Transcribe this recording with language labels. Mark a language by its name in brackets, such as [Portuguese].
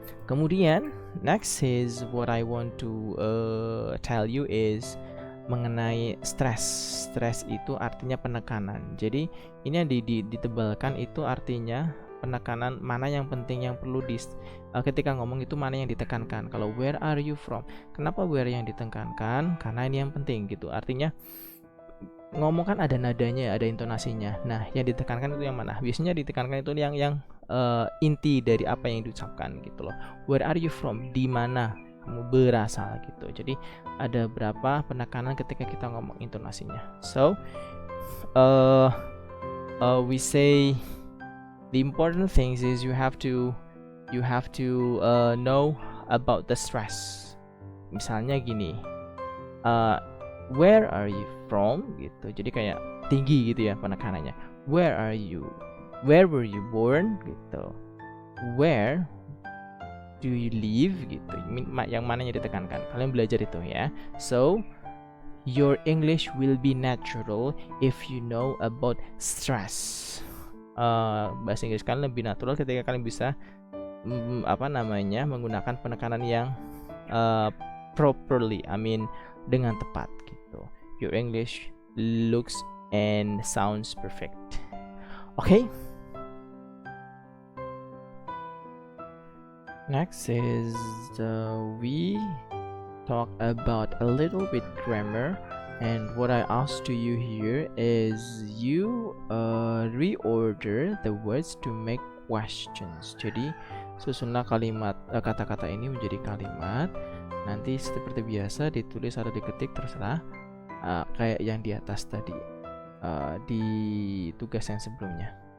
[Indonesian] Kemudian [English] next is what I want to tell you is [Indonesian] mengenai stres. Stres itu artinya penekanan. Jadi ini yang ditebalkan itu artinya penekanan, mana yang penting, yang perlu ketika ngomong itu mana yang ditekankan. Kalau [English] where are you from, [Indonesian] kenapa [English] where [Indonesian] yang ditekankan? Karena ini yang penting gitu. Artinya ngomong kan ada nadanya, ada intonasinya. Nah, yang ditekankan itu yang mana? Biasanya ditekankan itu yang inti dari apa yang diucapkan gitu loh. [English] Where are you from? [Indonesian] Di mana kamu berasal gitu. Jadi ada berapa penekanan ketika kita ngomong intonasinya. [English] So we say the important things is you have to know about the stress. [Indonesian] Misalnya gini, [English] where are you from [Indonesian] gitu. Jadi kayak tinggi gitu ya penekanannya. [English] Where are you? Where were you born [Indonesian] gitu. [English] Where do you live [Indonesian] gitu. Yang mananya ditekankan. Kalian belajar itu ya. [English] So your English will be natural if you know about stress. [Indonesian] Bahasa Inggris kalian lebih natural ketika kalian bisa menggunakan penekanan yang properly. [English] I mean [Indonesian] dengan tepat gitu. [English] Your English looks and sounds perfect. Okay. Next is we talk about a little bit grammar, and what I ask to you here is you reorder the words to make questions. [Indonesian] Jadi susunlah kalimat kata-kata ini menjadi kalimat. Nanti seperti biasa ditulis atau diketik terserah, kayak yang di atas tadi di tugas yang sebelumnya.